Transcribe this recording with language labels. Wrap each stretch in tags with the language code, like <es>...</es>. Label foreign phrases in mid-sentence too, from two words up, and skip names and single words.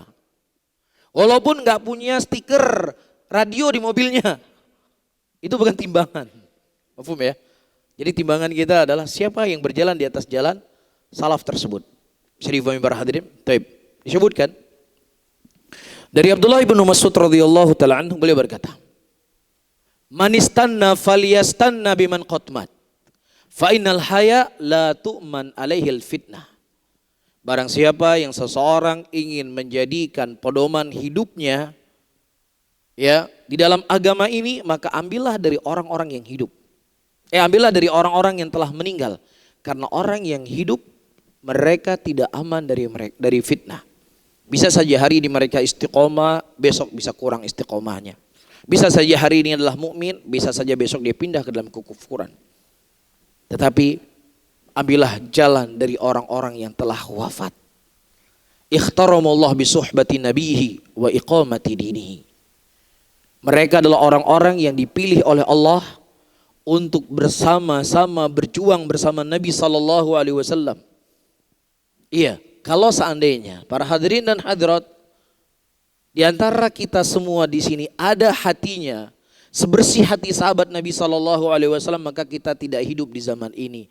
<id>Walaupun gak punya stiker radio di mobilnya. Itu bukan timbangan. Paham ya? Jadi timbangan kita adalah siapa yang berjalan di atas jalan salaf tersebut. Bisa difahami para hadirin? Baik. Disebutkan dari Abdullah bin Mas'ud</id> <ar>رضي الله تعالى عنه,</ar> <id>beliau berkata,</id> <ar>"من استن فليستن بمن قد مات. فإن الحي لا تؤمن عليه الفتنة."</ar> <id>Barang siapa yang seseorang ingin menjadikan pedoman hidupnya ya di dalam agama ini, maka ambillah dari orang-orang yang hidup. Ambillah dari orang-orang yang telah meninggal, karena orang yang hidup mereka tidak aman dari fitnah. Bisa saja hari ini mereka istiqomah, besok bisa kurang istiqomahnya. Bisa saja hari ini adalah mukmin, bisa saja besok dia pindah ke dalam kekufuran. Tetapi ambillah jalan dari orang-orang yang telah wafat.</id> <ar>اختارهم الله بصحبة نبيه وإقامة دينه.</ar> <id>Mereka adalah orang-orang yang dipilih oleh Allah untuk bersama-sama berjuang bersama Nabi SAW. Iya, kalau seandainya para hadirin dan hadirat di antara kita semua di sini ada hatinya sebersih hati sahabat Nabi SAW, maka kita tidak hidup di zaman ini.</id>